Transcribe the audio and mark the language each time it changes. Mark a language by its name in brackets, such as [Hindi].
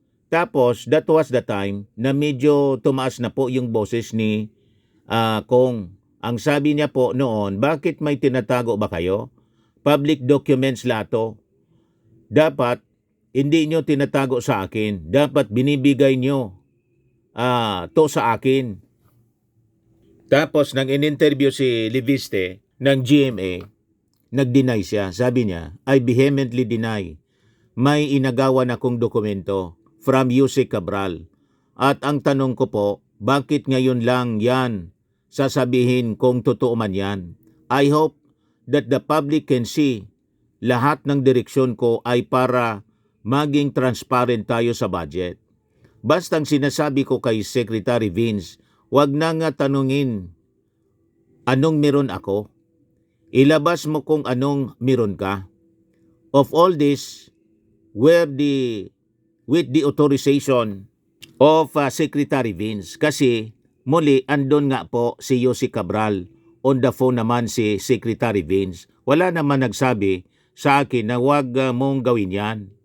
[Filipino] Tapos [English] that was the time [Filipino] na medyo tumaas na po yung boses ni Kong. Ang sabi niya po noon, bakit may tinatago ba kayo? [English] Public documents [Filipino] lato. Dapat hindi nyo tinatago sa akin. Dapat binibigay nyo to sa akin. Tapos nang in-interview si Libiste ng GMA, nag-deny siya. Sabi niya, [English] I vehemently deny. [Filipino] May inagawan akong dokumento from Yusek Cabral. At ang tanong ko po, bakit ngayon lang yan sasabihin kung totoo man yan? [English] I hope that the public can see [Filipino] lahat ng direksyon ko ay para maging transparent tayo sa budget. Bastang sinasabi ko kay Secretary Vince, wag na nga tanungin anong meron ako. Ilabas mo kung anong meron ka. [English] Of all this, with the authorization of Secretary Vince. [Filipino] Kasi muli, andon nga po si Yusek Cabral. [English] On the phone [Filipino] naman [English] si Secretary Vince. [Filipino] Wala naman nagsabi sa akin na wag mong gawin yan.